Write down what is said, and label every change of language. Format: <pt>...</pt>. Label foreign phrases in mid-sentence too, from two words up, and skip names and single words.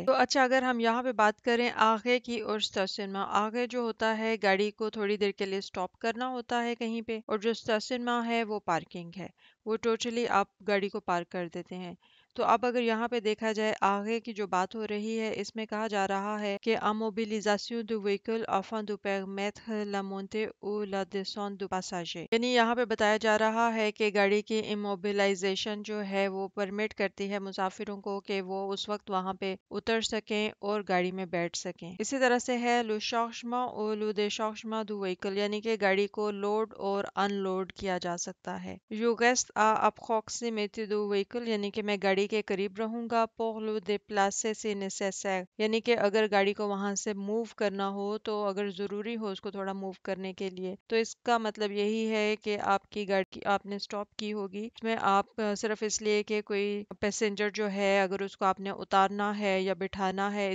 <hi>तो अच्छा, अगर हम यहाँ पे बात करें आगे की और स्टेशन में, आगे जो होता है गाड़ी को थोड़ी देर के लिए स्टॉप करना होता है कहीं पे, और जो स्टेशन में है वो पार्किंग है, वो टोटली आप गाड़ी को पार्क कर देते हैं। तो अब अगर यहाँ पे देखा जाए आगे की जो बात हो रही है, इसमें कहा जा रहा है कि</hi> <fr>a mobilisation du véhicule afin de permettre la montée ou la descente du passager,</fr> <hi>यानी यहाँ पे बताया जा रहा है कि गाड़ी की इमोबिलाइजेशन जो है वो परमिट करती है मुसाफिरों को कि वो उस वक्त वहाँ पे उतर सकें और गाड़ी में बैठ सकें। इसी तरह से है</hi> <fr>le chargement ou le déchargement du véhicule,</fr> <hi>यानी कि गाड़ी को लोड और अनलोड किया जा सकता है।</hi> <fr>Je reste à proximité du véhicule,</fr> <hi>यानी कि मैं गाड़ी के करीब रहूंगा,</hi> <fr>pour le déplacer si nécessaire,</fr> <hi>यानी कि अगर गाड़ी को वहां से मूव करना हो, तो अगर ज़रूरी हो उसको थोड़ा मूव करने के लिए। तो इसका मतलब यही है कि आपकी गाड़ी आपने स्टॉप की होगी, इसमें आप सिर्फ इसलिए कि कोई पैसेंजर जो है अगर उसको आपने उतारना है या बिठाना है,</hi>